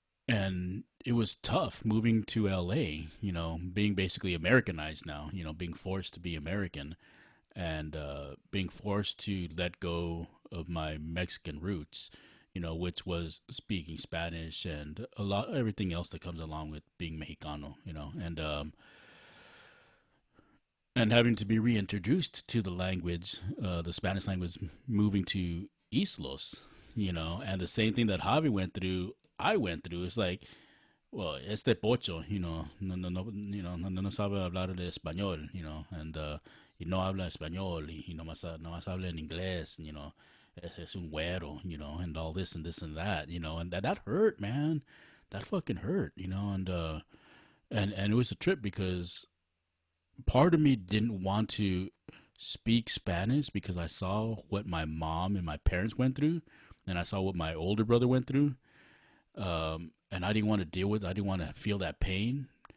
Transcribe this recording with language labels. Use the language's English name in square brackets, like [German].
[English] and it was tough moving to LA, being basically Americanized now, being forced to be American and being forced to let go of my Mexican roots, which was speaking Spanish and everything else that comes along with being Mexicano, and having to be reintroduced to the language, the Spanish language, moving to Islos, and the same thing that Javi went through, I went through. It's like, well, [Spanish] este pocho, no sabe hablar de español, y no habla español, y nomás habla en inglés, es un güero, [English] and all this and this and that, and that hurt, man. That fucking hurt, and it was a trip because part of me didn't want to speak Spanish because I saw what my mom and my parents went through, and I saw what my older brother went through, and I didn't want to deal with it. I didn't want to feel that pain.